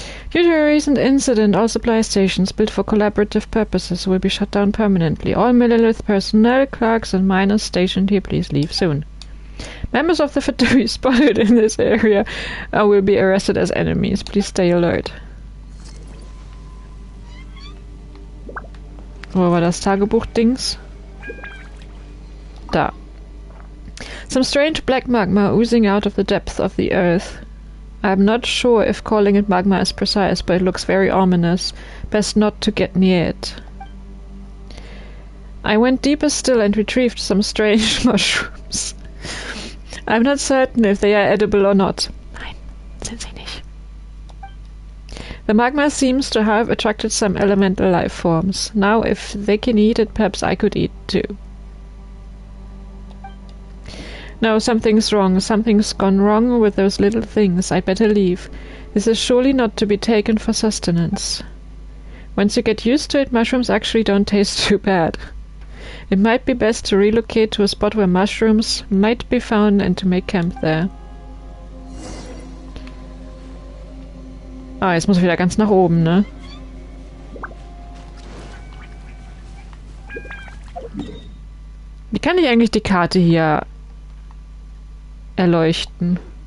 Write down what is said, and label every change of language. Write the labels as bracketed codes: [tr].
[en] Due to a recent incident, all supply stations built for collaborative purposes will be shut down permanently. All Millilith personnel, clerks and miners stationed here, please leave soon. Members of the Fatui spotted in this area will be arrested as enemies. Please stay alert. [de] Wo war das Tagebuch-Dings? [en] Da. Some strange black magma oozing out of the depths of the earth. I'm not sure if calling it magma is precise, but it looks very ominous. Best not to get near it. I went deeper still and retrieved some strange mushrooms. I'm not certain if they are edible or not. [de] Nein, sind sie nicht. [en] The magma seems to have attracted some elemental life forms. Now, if they can eat it, perhaps I could eat too. No, something's wrong. Something's gone wrong with those little things. I'd better leave. This is surely not to be taken for sustenance. Once you get used to it, mushrooms actually don't taste too bad. It might be best to relocate to a spot where mushrooms might be found and to make camp there. [de] Ah, jetzt muss ich wieder ganz nach oben, ne? Wie kann ich eigentlich die Karte hier erleuchten?